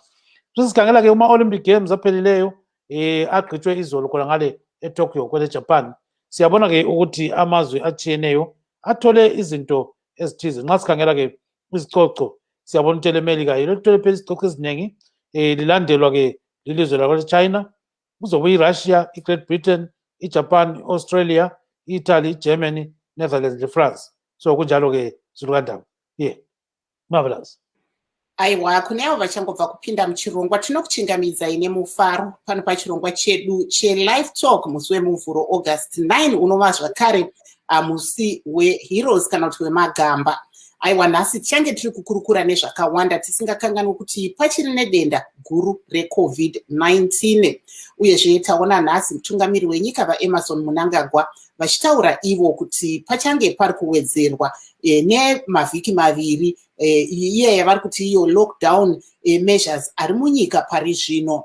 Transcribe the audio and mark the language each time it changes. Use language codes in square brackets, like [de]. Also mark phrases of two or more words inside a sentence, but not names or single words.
[nd] Sesikhangela-ke uma-Olympic Games aphelileyo agqitshwe izolo khona ngale eTokyo kwele Japan, siyabona-ke ukuthi amazwe atshiyeneyo athole izinto ezithize. Nxa sikhangela-ke izicoco siyabona ukuthi ele-America lithole phela izicoco eziningi, lilandelwa-ke lilizwe lakwele-China, kuzobuya i-Russia, i-Great Britain, i-Japan, i-Australia, i-Italy, i-Germany, Netherlands le-France. So kunjalo-ke Zulukandaba. Marvelous. [sn] Aiwa, kune avo vachangobva kupinda muchirongwa tinokuchingamidza ine mufaro pano pachirongwa chedu che-LiveTalk musi wemuvhuro August 9 unova zvakare musi weheroes kana kuti wemagamba. Aiwa, nhasi tichange tiri kukurukura nezvakawanda tisingakanganwi kuti pachiri nedenda guru reCovid-19 uyezve taona nhasi mutungamiri wenyika vaEmmerson Mnangagwa vachitaura ivo kuti pachange pari kuwedzerwa nemavhiki maviri iye yavari kuti iyo [en] lockdown measures [sn] ari munyika pari zvino.